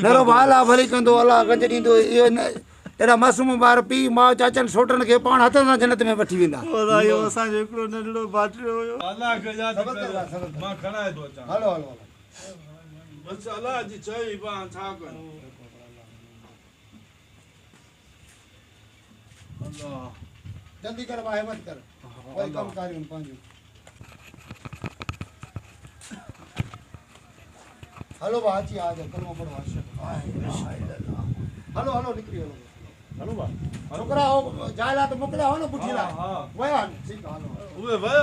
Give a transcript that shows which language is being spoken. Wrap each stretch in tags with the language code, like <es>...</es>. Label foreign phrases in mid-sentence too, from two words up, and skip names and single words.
<sd>नरो अलाह भली कंदो अलाह गंज ॾींदो इहो न अहिड़ा मासूम ॿार पीउ माउ चाचनि सोटनि खे पाण हथनि सां जन्नत में वठी वेंदा खुदा इहो असांजो हिकिड़ो नंढड़ो बाटलो हुयो अलाह खे यादि कर मां खणाए थो अचां हलो हलो बसि अलाह जी चई पाण छा कयूं अलाह जल्दी कर भाई मत कर कोई कम कार्य पंहिंजो हलो भाउ अची आ जाओ कलमो पढ़ो हलो हलो निकिरी हलो हलो भाउ छोकिरा हो जाला त मोकिलिया हो न पुछी ला वया ठीकु आहे हलो उहे विया</sd>